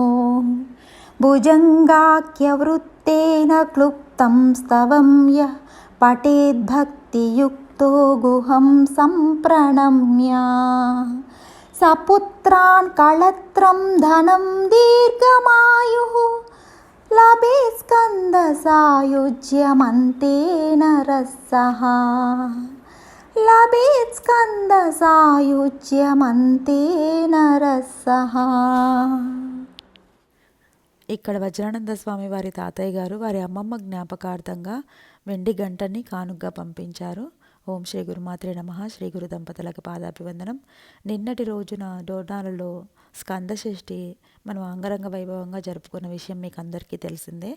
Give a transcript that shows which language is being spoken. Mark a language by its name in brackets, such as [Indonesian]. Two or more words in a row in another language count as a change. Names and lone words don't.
[Sanskrit] भुजङ्गाख्यवृत्तेन क्लुप्तं स्तवं यः पठेद्भक्तियुक्तो गुहं सम्प्रणम्य सपुत्रान् कळत्रं धनं दीर्घमायुः लभेत् स्कन्दसायुज्यमन्तेन रसः लभेत् स्कन्दसायुज्यमन्तेन रसः. [Telugu] ఇక్కడ వజ్రానంద స్వామి వారి తాతయ్య గారు వారి అమ్మమ్మ జ్ఞాపకార్థంగా వెండి గంటని కానుగ్గా పంపించారు. [Sanskrit] ఓం శ్రీ గురుమాత్రే నమః. [Telugu] శ్రీ గురు దంపతులకు పాదాభివందనం. నిన్నటి రోజున డోర్నాలలో స్కందషష్ఠి మనం అంగరంగ వైభవంగా జరుపుకున్న విషయం మీకు అందరికీ తెలిసిందే.